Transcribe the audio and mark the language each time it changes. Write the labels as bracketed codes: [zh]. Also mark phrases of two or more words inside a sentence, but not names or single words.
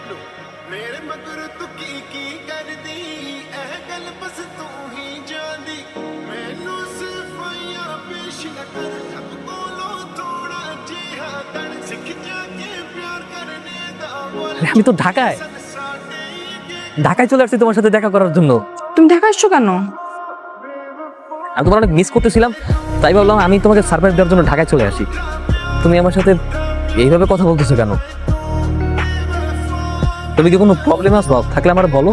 [pa] ਨੂੰ ਮੇਰੇ ਮਗਰ ਤੂੰ ਕੀ ਕਰਦੀ ਇਹ ਗੱਲ ਬਸ ਤੂੰ ਹੀ ਜਾਣਦੀ ਮੈਨੂੰ ਸਿਫਾਈਆਂ ਪੇਸ਼ ਨਾ ਕਰ ਰੱਬ ਕੋਲੋਂ ਥੋੜਾ ਜਿਹਾ ਤਣ ਸਿੱਖ ਜਾ ਕੇ ਪਿਆਰ ਕਰਨੇ ਦਾ ਬੋਲ [bn] আমি তো ঢাকায় চলে আসছি তোমার সাথে দেখা করার জন্য। তুমি ঢাকা আসছো কেন? আমি তোমার অনেক মিস করতেছিলাম, তাই ভাবলাম আমি তোমাকে সারপ্রাইজ দেওয়ার জন্য ঢাকায় চলে আসি। তুমি আমার সাথে এইভাবে কথা বলতেছো কেন? তুমি কি কোনো প্রবলেম আছে? থাকলে আমার বলো।